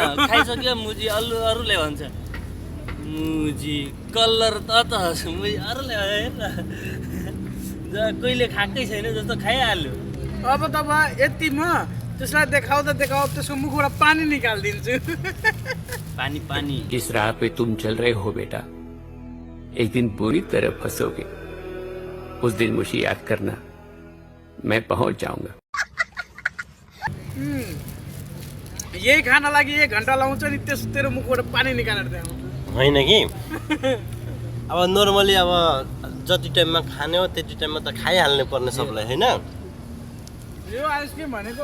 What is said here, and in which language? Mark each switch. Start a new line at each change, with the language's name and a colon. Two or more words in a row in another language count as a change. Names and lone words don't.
Nepali: खाइसक्यो मुजी अरूले भन्छ मुजी कलर त मुजी अरूले हेर कहिले खाएकै छैन जस्तो खाइहाल्यो अब तब यति म त्यसलाई देखाउँदा त्यसको मुखबाट पानी निकालिदिन्छु पानी पानी
Hindi: जिस राह पे तुम चल रहे हो बेटा एक दिन बुरी तरह फंसोगे उस दिन मुझे याद करना मैं पहुंच जाऊंगा
Nepali: यही खानलाई 1 घन्टा लाउँछ नि तेरो मुखबाट पानी निकालेर देखाउँ होइन कि अब नर्मली अब जति टाइममा खाने हो त्यति टाइममा त खाइहाल्नु पर्ने सबलाई होइन यो आइसक्रिम भनेको